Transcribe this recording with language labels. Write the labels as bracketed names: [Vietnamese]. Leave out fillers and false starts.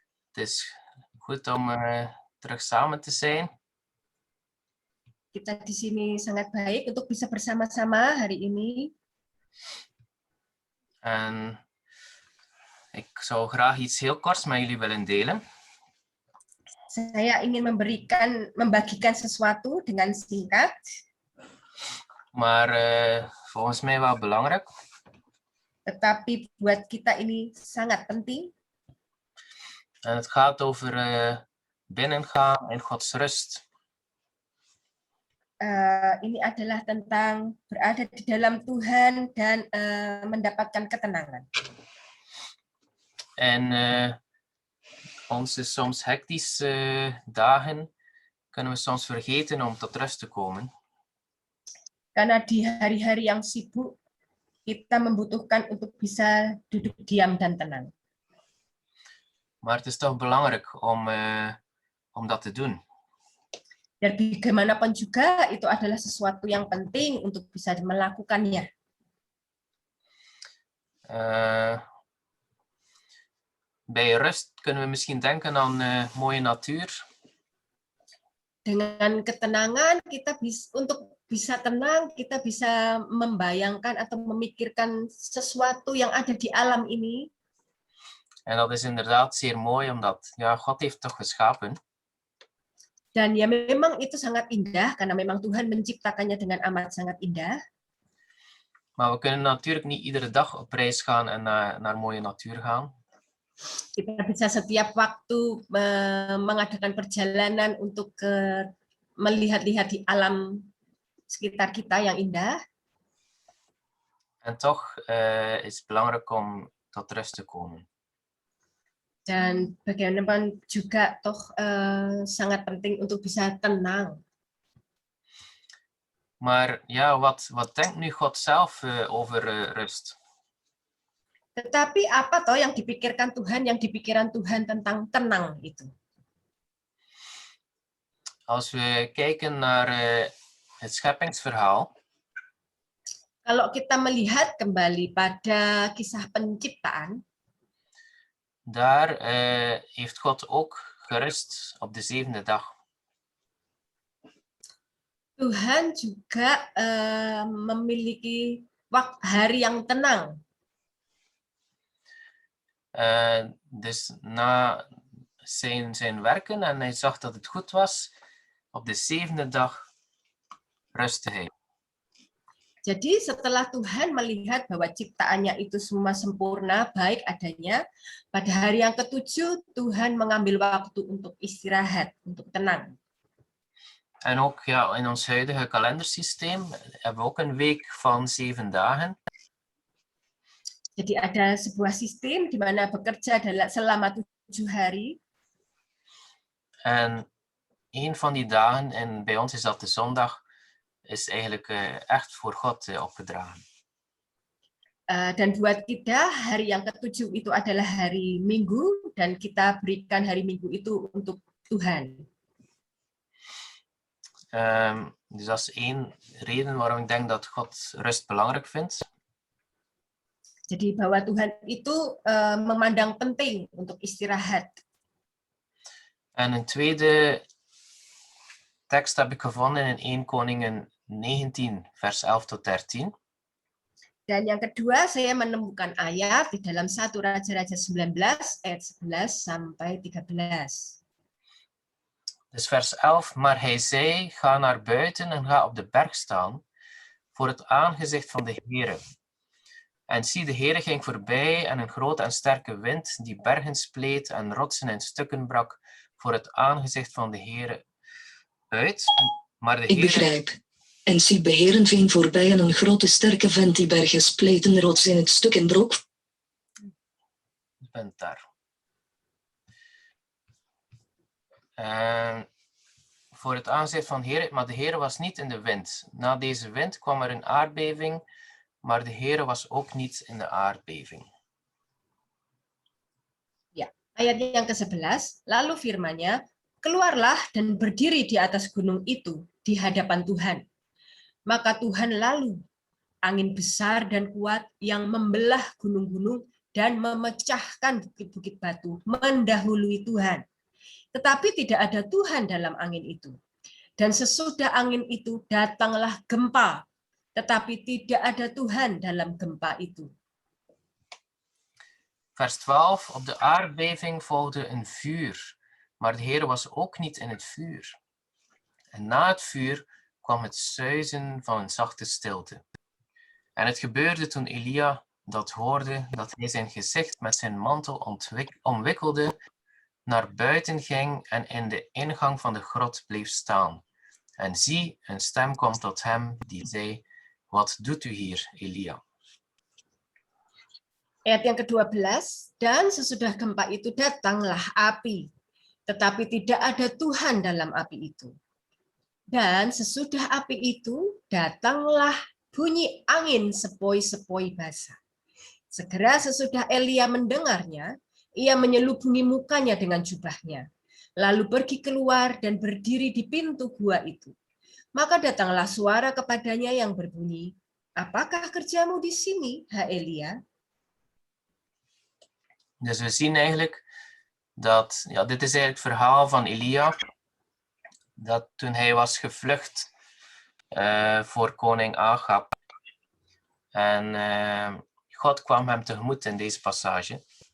[Dutch] Het is goed om terug samen te zijn. [Indonesian] Kita di sini sangat baik untuk bisa bersama-sama hari ini. [Dutch] En ik zou graag iets heel korts met jullie willen delen. [Indonesian] Saya ingin membagikan sesuatu dengan singkat, [Dutch] Maar volgens mij wel belangrijk. [Indonesian] tetapi buat kita ini sangat penting. [Dutch] En het gaat over binnengaan in Gods rust. [Indonesian] Ini adalah tentang berada di dalam Tuhan dan mendapatkan ketenangan. [Dutch] En onze soms hectische dagen kunnen we soms vergeten om tot rust te komen. [Indonesian] Karena di hari-hari yang sibuk, kita membutuhkan untuk bisa duduk diam dan tenang. [Dutch] Maar het is toch belangrijk om dat te doen. [Indonesian] Dan bagaimanapun juga itu adalah sesuatu yang penting untuk bisa melakukannya. [Dutch] Bij rust kunnen we misschien denken aan mooie natuur. [Indonesian] Dengan ketenangan kita untuk bisa tenang, kita bisa membayangkan atau memikirkan sesuatu yang ada di alam ini. [Dutch] En dat is inderdaad zeer mooi, omdat God heeft toch geschapen. [Indonesian] Dan ya memang itu sangat indah, karena memang Tuhan menciptakannya dengan amat sangat indah. [Dutch] Maar we kunnen natuurlijk niet iedere dag op reis gaan en naar mooie natuur gaan. [Indonesian] Kita bisa setiap waktu mengadakan perjalanan untuk melihat-lihat di alam sekitar kita yang indah. [Dutch] En toch is het belangrijk om tot rust te komen. [Indonesian] Dan bagaimanapun juga toh sangat penting untuk bisa tenang. [Dutch] Maar ja, wat denkt nu God zelf over rust? [Indonesian] Tetapi apa toh yang dipikirkan Tuhan, yang dipikiran Tuhan tentang tenang itu? [Dutch] Als we kijken naar het scheppingsverhaal. [Indonesian] Kalau kita melihat kembali pada kisah penciptaan. [Dutch] Daar heeft God ook gerust op de 7e dag. [Indonesian] Tuhan juga memiliki hari yang tenang. [Dutch] Dus na zijn werken en hij zag dat het goed was, op de 7e dag rustte hij. [Indonesian] Jadi setelah Tuhan melihat bahwa ciptaannya itu semua sempurna, baik adanya, pada hari yang ketujuh Tuhan mengambil waktu untuk istirahat, untuk tenang. [Dutch] En ook ja, in ons huidige kalendersysteem hebben we ook een week van 7 dagen. [Indonesian] Jadi ada sebuah sistem di mana bekerja selama 7 hari. [Dutch] En een van die dagen, en bij ons is dat de zondag, is eigenlijk echt voor God opgedragen. [Indonesian] Dan buat kita hari yang ketujuh itu adalah hari Minggu dan kita berikan hari Minggu itu untuk Tuhan. [Dutch] Dus dat is één reden waarom ik denk dat God rust belangrijk vindt. [Indonesian] Jadi bahwa Tuhan itu memandang penting untuk istirahat. [Dutch] En een tweede tekst heb ik gevonden in 1 Koningen 19 vers 11 tot 13. [Indonesian] Dan yang kedua saya menemukan ayat di dalam 1 Raja-Raja 19 ayat 11 sampai 13. [Dutch] Dus vers 11, maar hij zei, ga naar buiten en ga op de berg staan voor het aangezicht van de Heere. En zie, de Heere ging voorbij en een grote en sterke wind die bergen spleet en rotsen in stukken brak voor het aangezicht van de Heere uit. Maar de Ik begrijp. En zie, beheren ving voorbij en een grote sterke wind die bergen spleet en rotsen in het stukken brok. Je bent daar. Voor het aangezicht van de Heere, maar de Heere was niet in de wind. Na deze wind kwam er een aardbeving, maar de Heere was ook niet in de aardbeving. [Indonesian] Ya, ayat yang ke-11, lalu firman-Nya, keluarlah dan berdiri di atas gunung itu di hadapan Tuhan. Maka Tuhan lalu, angin besar dan kuat yang membelah gunung-gunung dan memecahkan bukit-bukit batu, mendahului Tuhan. Tetapi tidak ada Tuhan dalam angin itu. Dan sesudah angin itu datanglah gempa, tetapi tidak ada Tuhan dalam gempa itu. [Dutch] Vers 12, op de aardbeving volgde een vuur, maar de Heer was ook niet in het vuur. En na het vuur kwam het suizen van een zachte stilte. En het gebeurde toen Elia dat hoorde, dat hij zijn gezicht met zijn mantel omwikkelde, naar buiten ging en in de ingang van de grot bleef staan. En zie, een stem kwam tot hem die zei, wat doet u hier, Elia? [Indonesian] Ayat yang ke-12, dan sesudah gempa itu datanglah api, tetapi tidak ada Tuhan dalam api itu. Dan sesudah api itu datanglah bunyi angin sepoi-sepoi basah. Segera sesudah Elia mendengarnya, ia menyelubungi mukanya dengan jubahnya, lalu pergi keluar dan berdiri di pintu gua itu. Maka datanglah suara kepadanya yang berbunyi, apakah kerjamu di sini, hai Elia? [Dutch] Dus we zien eigenlijk dat, ja, dit is eigenlijk het verhaal van Elia, dat toen hij was gevlucht voor koning Ahab. En God kwam hem tegemoet in deze passage.